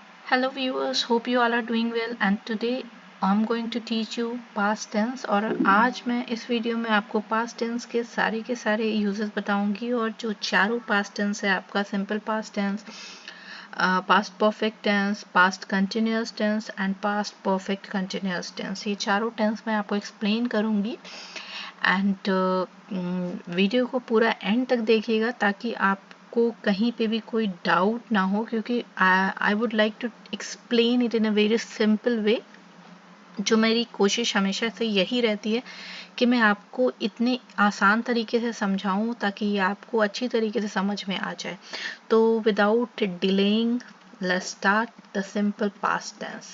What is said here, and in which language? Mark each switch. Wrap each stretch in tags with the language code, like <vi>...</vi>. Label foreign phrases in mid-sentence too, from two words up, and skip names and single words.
<en>Hello viewers, hope you all are doing well and today I'm going to teach you past tense</en> <hi>और आज मैं इस वीडियो में आपको</hi> <en>past tense</en> <hi>के सारे यूजेस बताऊंगी और जो चारों past tense है आपका</hi> <en>simple past tense, past perfect tense, past continuous tense and past perfect continuous tense,</en> <hi>ये चारों tense मैं आपको explain करूंगी एंड वीडियो को पूरा एंड तक देखिएगा ताकि आपको कहीं पे भी कोई डाउट ना हो, क्योंकि</hi> <en>I would like to explain it in a very simple way.</en> <hi>जो मेरी कोशिश हमेशा से यही रहती है कि मैं आपको इतने आसान तरीके से समझाऊं ताकि ये आपको अच्छी तरीके से समझ में आ जाए।</hi> <en>तो without delaying let's start the simple past tense.</en>